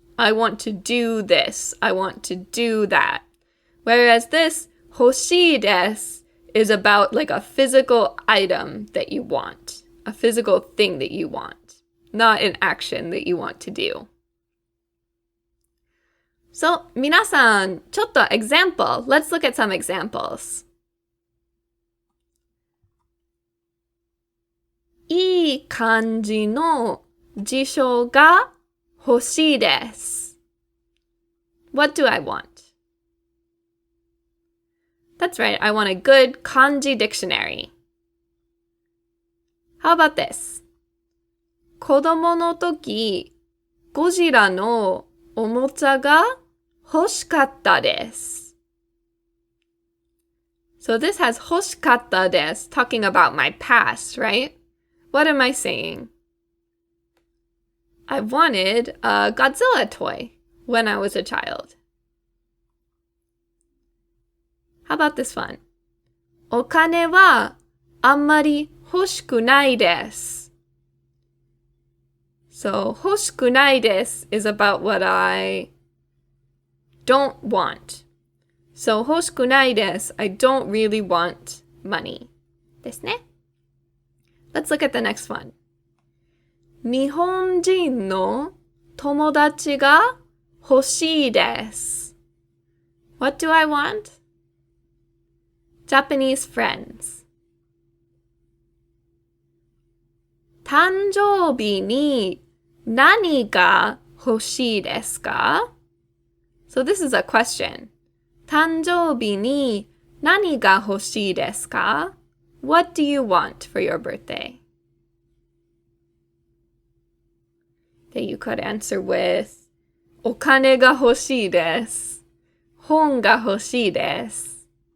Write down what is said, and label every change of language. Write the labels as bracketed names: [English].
[English] I want to do this. I want to do that. Whereas this [Japanese] 欲しいです [English] is about like a physical item that you want. A physical thing that you want. Not an action that you want to do. So, [Japanese] 皆さん、ちょっと [English] example. Let's look at some examples. [Japanese] いい感じの辞書が欲しいです。 [English] What do I want? That's right, I want a good kanji dictionary. How about this? [Japanese] 子供の時、ゴジラのおもちゃが欲しかったです。 [English] So this has [Japanese] 欲しかったです [English] talking about my past, right? What am I saying? I wanted a Godzilla toy when I was a child. How about this one? [Japanese] お金はあんまり欲しくないです。 [English] So, [Japanese] 欲しくないです [English] is about what I don't want. So, [Japanese] 欲しくないです [English] I don't really want money. [Japanese] ですね。 [English] Let's look at the next one. [Japanese] 日本人の友達が欲しいです。 [English] What do I want? Japanese friends. [Japanese] 誕生日に何が欲しいですか? [English] So this is a question. [Japanese] 誕生日に何が欲しいですか? [English] What do you want for your birthday? That you could answer with [Japanese] お金が欲しいです。本が欲しいです。